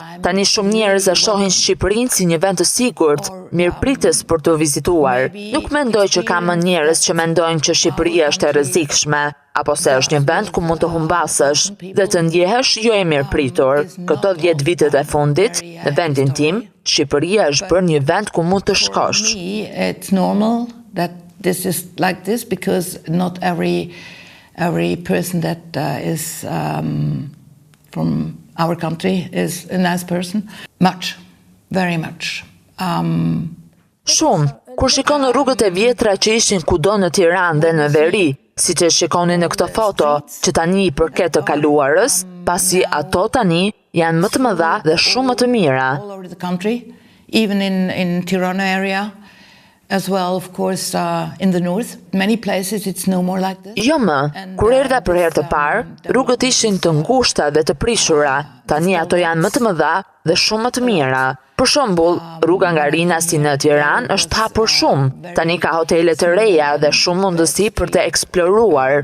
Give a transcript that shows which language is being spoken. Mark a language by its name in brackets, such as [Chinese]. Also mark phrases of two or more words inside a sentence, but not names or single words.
[Albanian] Tani shumë njerëz e shohin Shqipërinë si një vend të sigurt, mirëpritës për të vizituar. Nuk mendoj që ka më njerëz që mendojnë që Shqipëria është e rrezikshme, apo se është një vend ku mund të humbasësh dhe të ndjehesh jo e mirëpritur. Këto 10 vitet e fundit, në vendin tim, Shqipëria është bërë një vend ku mund të shkosh. [English] It's normal that this is like this because not every person that is from our country is a nice person. Much, very much. [Albanian] Shumë. Kur shikon në rrugët e vjetra që ishin kudo në Tiranë dhe në veri, siç e shikoni në këtë foto, që tani I përket të kaluarës, pasi ato tani janë më të mëdha dhe shumë më të mira. [English] All over the country, even in Tirana area. As well, of course, in the north, many places it's no more like this. [Albanian] Jo më, kur erdha për herë të parë, rrugët ishin të ngushta dhe të prishura. Tani ato janë më të mëdha dhe shumë më të mira. Për shembull, rruga nga Rinasi në Tiranë është hapur shumë. Tani ka hotele të reja dhe shumë mundësi për të eksploruar.